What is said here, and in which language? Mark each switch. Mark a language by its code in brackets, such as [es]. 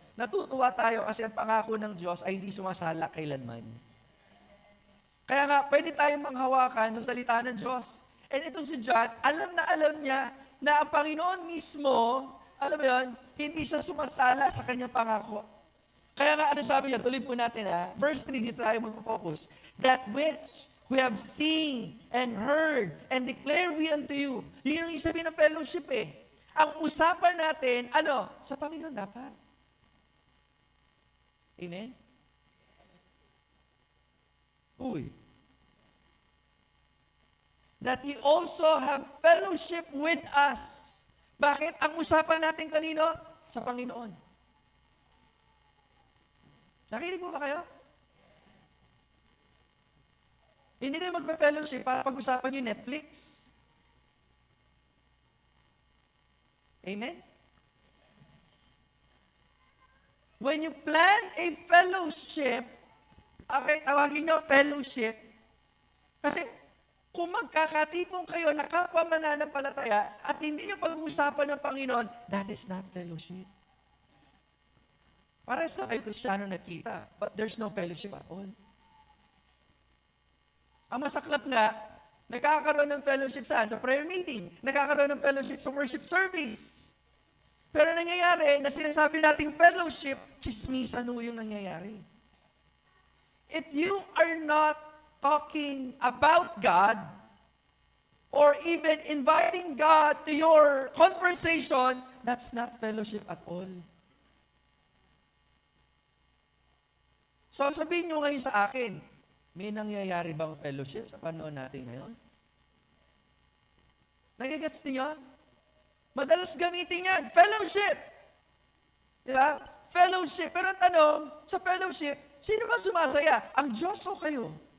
[tl] Natutuwa tayo kasi ang pangako ng Diyos ay hindi sumasala kailanman. Kaya nga, pwede tayong manghawakan sa salita ng Diyos. And itong si John, alam niya na ang Panginoon mismo, alam mo yun, hindi siya sumasala sa kanyang pangako. Kaya nga, ano sabi niya, tuloy po natin verse 3, dito tayo mag-focus. [en] That which we have seen and heard and declare we unto you. [tl] Yun yung isabi ng fellowship Ang usapan natin, sa Panginoon dapat. Amen? Uy. [en] That He also have fellowship with us. [tl] Bakit? Ang usapan natin kanino? Sa Panginoon. Nakinig mo ba kayo? Hindi kayo magpa-fellowship para pag-usapan yung Netflix. Amen? [en] When you plan a fellowship, [tl] okay, tawagin nyo fellowship, kasi kung magkakatipong kayo na kapwa mananampalataya at hindi nyo pag-uusapan ng Panginoon, [en] that is not fellowship. [tl] Parehas na kayo Kristiyano nakita, [en] but there's no fellowship at all. [tl] Ang masaklap nga, nagkakaroon ng fellowship saan? Sa prayer meeting. Nagkakaroon ng fellowship sa worship service. Pero nangyayari, na sinasabi nating fellowship, chismisan yung nangyayari. [en] If you are not talking about God, or even inviting God to your conversation, that's not fellowship at all. [tl] So sabihin nyo ngayon sa akin, may nangyayari bang fellowship sa panahon natin ngayon? Nagigets niyo? Madalas gamitin yan, fellowship. Diba? Fellowship. Pero ang tanong, sa fellowship, sino ba sumasaya? Ang Diyos o kayo?